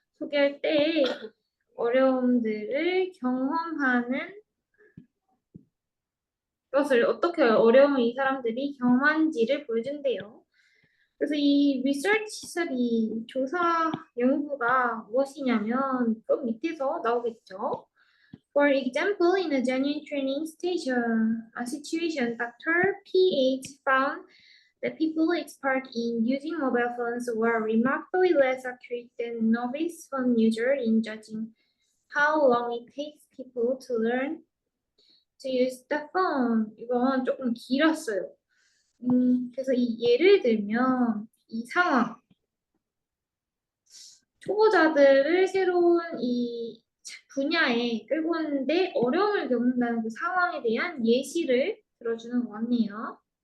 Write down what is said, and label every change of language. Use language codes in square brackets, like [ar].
[ko] 소개할 때의 어려움들을 경험하는 것을 어떻게 어려움을 이 사람들이 경험한지를 보여준대요. 그래서 이 research study 조사 연구가 무엇이냐면 그 밑에서 나오겠죠. [en] For example, in a genuine training situation, Dr. PH found that people expert in using mobile phones were remarkably less accurate than novice phone users in judging how long it takes people to learn to use the phone. [ko] 이건 조금 길었어요. 그래서 이 예를 들면 이 상황, 초보자들을 새로운 이 분야에 끌고 오는데 어려움을 겪는다는 그 상황에 대한 예시를 들어주는 것 같네요.